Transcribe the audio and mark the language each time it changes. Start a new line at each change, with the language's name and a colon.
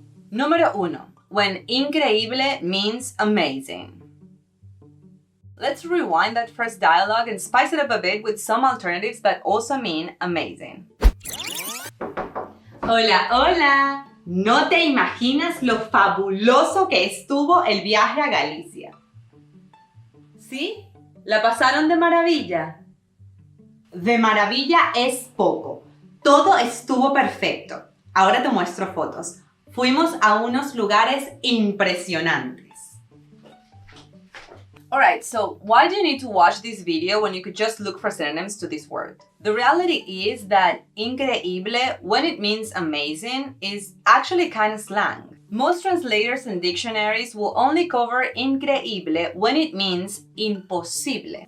Spanish: Número 1.
English: When increíble means amazing. Let's rewind that first dialogue and spice it up a bit with some alternatives that also mean amazing.
Spanish: Hola, hola. No te imaginas lo fabuloso que estuvo el viaje a Galicia. ¿Sí? ¿La pasaron de maravilla? De maravilla es poco. Todo estuvo perfecto. Ahora te muestro fotos. Fuimos a unos lugares impresionantes.
English: Alright, so why do you need to watch this video when you could just look for synonyms to this word? The reality is that increíble, when it means amazing, is actually kind of slang. Most translators and dictionaries will only cover increíble when it means imposible.